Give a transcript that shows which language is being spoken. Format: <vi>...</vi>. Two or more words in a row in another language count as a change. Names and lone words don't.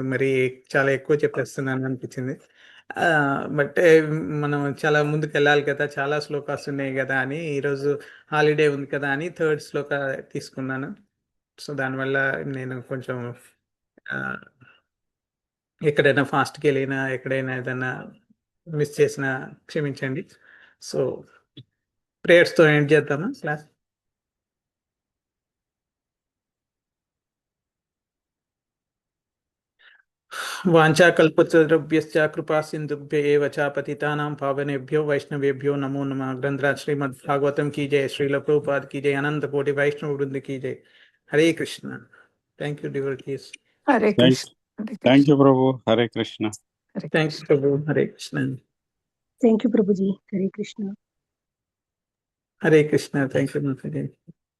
<te>మరి చాలా ఎక్కువ చెప్పేస్తున్నాను అనిపించింది. బట్ మనం చాలా ముందుకు వెళ్ళాలి కదా, చాలా శ్లోకాస్ ఉన్నాయి కదా అని, ఈరోజు హాలిడే ఉంది కదా అని థర్డ్ శ్లోక తీసుకున్నాను. సో దానివల్ల నేను కొంచెం ఎక్కడైనా ఫాస్ట్కి వెళ్ళినా, ఎక్కడైనా ఏదైనా మిస్ చేసినా క్షమించండి. సో ప్రేయర్స్తో ఎండ్ చేద్దామా క్లాస్?</te> <sa>వాంఛాకల్పతరుభ్యశ్చ కృపా సింధుభ్య ఏవ చ పతితానాం పావనేభ్యో వైష్ణవేభ్యో నమో నమః.</sa> <hi>ग्रंथराज श्रीमद् भागवतम् की जय, श्रील प्रभुपाद की जय, अनंत कोटि वैष्णव वृंद की जय.</hi> <en>హరే కృష్ణ. Thank you devotees. Hare Krishna. Thank you, Prabhu. Hare Krishna. Hare Thank you Prabhu. హరే కృష్ణ. Thank you Prabhuji. హరే కృష్ణ. హరే కృష్ణ. Thank you Mataji.</en>